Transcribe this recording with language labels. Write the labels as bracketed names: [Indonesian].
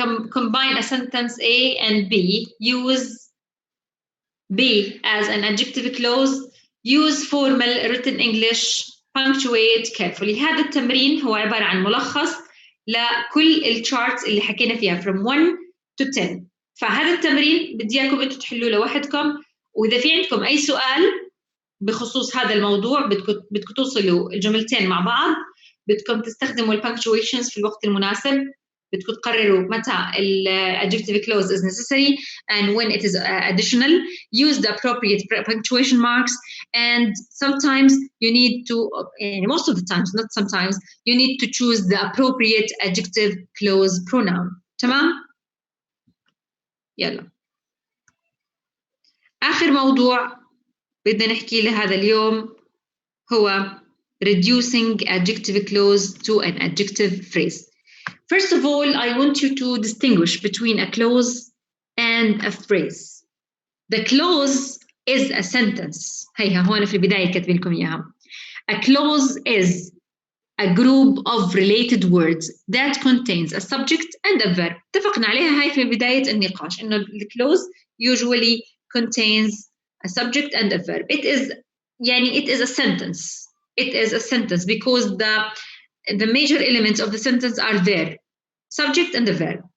[English] Combine a sentence A and B. Use B as an adjective clause. Use formal written English. Punctuate carefully. [Arabic] هذا التمرين هو عبارة عن ملخص لكل الشارتس اللي حكينا فيها [English] from 1 to 10. [Arabic] فهذا التمرين بدي إياكم أنتوا تحلوه لوحدكم، وإذا في عندكم أي سؤال بخصوص هذا الموضوع بدكم توصلوا الجملتين مع بعض، بدكم تستخدموا البنكتويشنز في الوقت المناسب، بدكم تقرروا متى [English] adjective clause is necessary and when it is additional. Use the appropriate punctuation marks, and sometimes you need to, most of the times, not sometimes, you need to choose the appropriate adjective clause pronoun. [Arabic] تمام؟ يلا. آخر موضوع بدنا نحكي له هذا اليوم هو [English] reducing adjective clause to an adjective phrase. First of all, I want you to distinguish between a clause and a phrase. The clause is a sentence. [Arabic] هيها هون في البداية كاتبين لكم إياها. [English] A clause is a group of related words that contains a subject and a verb. [Arabic] اتفقنا عليها هاي في بداية النقاش إنه [English] the clause usually contains a subject and a verb. It is a sentence. It is a sentence because the major elements of the sentence are there, subject and the verb.